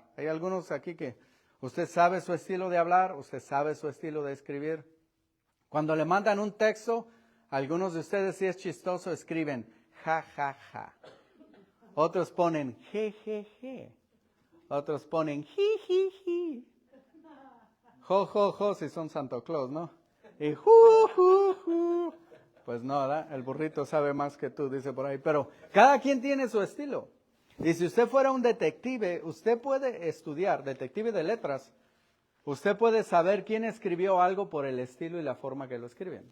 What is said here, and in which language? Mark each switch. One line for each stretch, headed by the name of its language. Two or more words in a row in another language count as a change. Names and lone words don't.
Spanish: Hay algunos aquí que usted sabe su estilo de hablar, usted sabe su estilo de escribir. Cuando le mandan un texto, algunos de ustedes, si es chistoso, escriben ja, ja, ja. Otros ponen je, je, je. Otros ponen ji, ji, ji. Jo, jo, jo, si son Santo Claus, ¿no? Y ju. Pues no, ¿verdad? El burrito sabe más que tú, dice por ahí. Pero cada quien tiene su estilo. Y si usted fuera un detective, usted puede estudiar, detective de letras, usted puede saber quién escribió algo por el estilo y la forma que lo escriben.